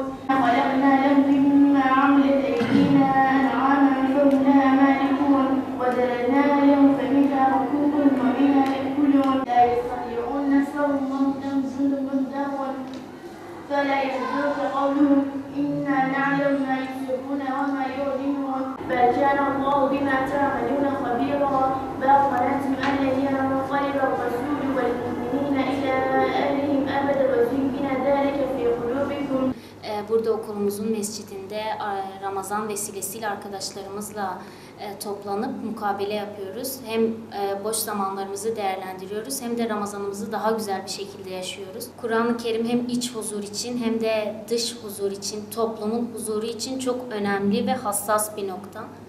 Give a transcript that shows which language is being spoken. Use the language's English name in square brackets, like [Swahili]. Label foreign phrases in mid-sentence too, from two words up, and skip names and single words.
[Arabic] خلقنا لهم مما عملت أيدينا أنعاما فهم لها مالكون وذللنا لهم فمنها ركوبهم ومنها يأكلون لا يستطيعون نصرهم وهم جند مهزمون فلا يحزنك قولهم إنا نعلم ما يسرون وما يعلنون بل كان الله بما تعملون خبيرا بل ظننتم أن لن ينقلب الرسول والمؤمنين إلى أهلهم أبدا وزين ذلك في قلوبكم. [Turkish] Burada okulumuzun mescidinde Ramazan vesilesiyle arkadaşlarımızla toplanıp mukabele yapıyoruz. Hem boş zamanlarımızı değerlendiriyoruz hem de Ramazanımızı daha güzel bir şekilde yaşıyoruz. Kur'an-ı Kerim hem iç huzur için hem de dış huzur için, toplumun huzuru için çok önemli ve hassas bir nokta.